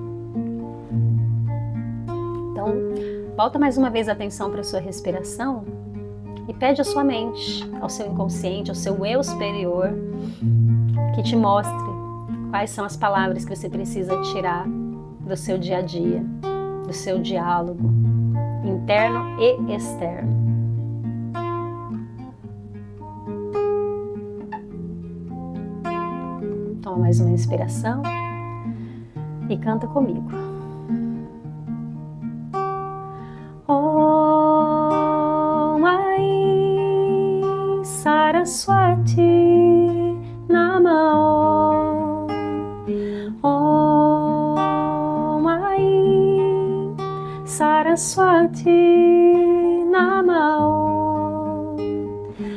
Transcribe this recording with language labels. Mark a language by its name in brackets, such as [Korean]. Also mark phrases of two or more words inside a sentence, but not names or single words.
[Portuguese] Então, volta mais uma vez a atenção para a sua respiração e pede à sua mente, ao seu inconsciente, ao seu eu superior, que te mostre quais são as palavras que você precisa tirar do seu dia a dia, do seu diálogo interno e externo. Toma mais uma inspiração e canta comigo. [Sanskrit] Om Aim Saraswati Namah. Om Aim Saraswati Namah.